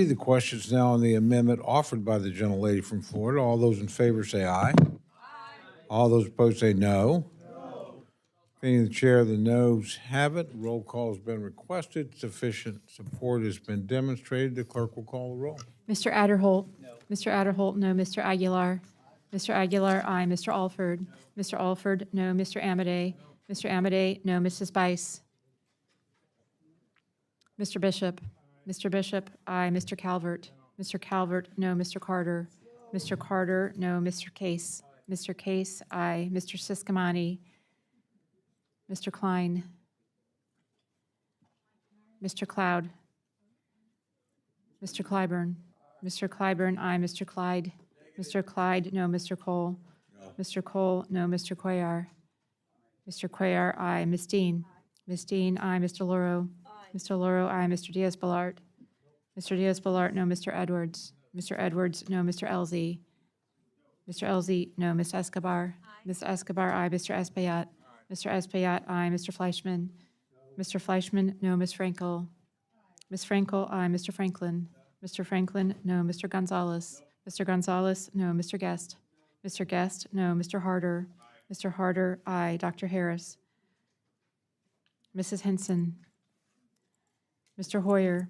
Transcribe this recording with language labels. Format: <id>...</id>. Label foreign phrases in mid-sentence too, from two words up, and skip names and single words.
<en>The question is now on the amendment offered by the gentlelady from Florida. All those in favor say aye. Aye. All those opposed say no. Being the chair, the noes have it. Roll call has been requested. Sufficient support has been demonstrated. The clerk will call the roll. Mr. Adderholt? No. Mr. Adderholt, no. Mr. Aguilar? Mr. Aguilar, aye. Mr. Alford? Mr. Alford, no. Mr. Amade? Mr. Amade, no. Mrs. Bice? Mr. Bishop? Mr. Bishop, aye. Mr. Calvert? Mr. Calvert, no. Mr. Carter? Mr. Carter, no. Mr. Case? Mr. Case, aye. Mr. Siscomani? Mr. Klein? Mr. Cloud? Mr. Clyburn? Mr. Clyburn, aye. Mr. Clyde? Mr. Clyde, no. Mr. Cole? Mr. Cole, no. Mr. Cuellar? Mr. Cuellar, aye. Ms. Dean? Ms. Dean, aye. Mr. Luro? Mr. Luro, aye. Mr. Diaz-Balart? Mr. Diaz-Balart, no. Mr. Edwards? Mr. Edwards, no. Mr. Elzey? Mr. Elzey, no. Ms. Escobar? Ms. Escobar, aye. Mr. Espaillat? Mr. Espaillat, aye. Mr. Fleischman? Mr. Fleischman, no. Ms. Frankel? Ms. Frankel, aye. Mr. Franklin? Mr. Franklin, no. Mr. Gonzalez? Mr. Gonzalez, no. Mr. Guest? Mr. Guest, no. Mr. Harder? Mr. Harder, aye. Dr. Harris? Mrs. Henson? Mr. Hoyer?</en>